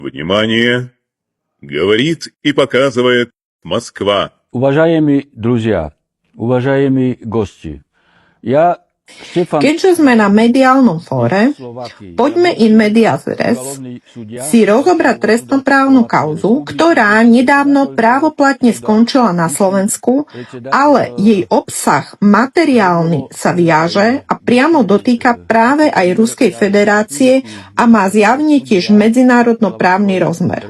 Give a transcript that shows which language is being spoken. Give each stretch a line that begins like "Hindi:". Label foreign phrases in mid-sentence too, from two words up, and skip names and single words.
Russian: Внимание! Говорит и показывает Москва. Уважаемые друзья, уважаемые гости,
Slovak: Keďže sme na mediálnom fóre, poďme
Latin: in medias res
Slovak: si rozobrať trestnoprávnu kauzu, ktorá nedávno právoplatne skončila na Slovensku, ale jej obsah materiálny sa viaže a priamo dotýka práve aj Ruskej federácie a má zjavne tiež medzinárodnoprávny rozmer.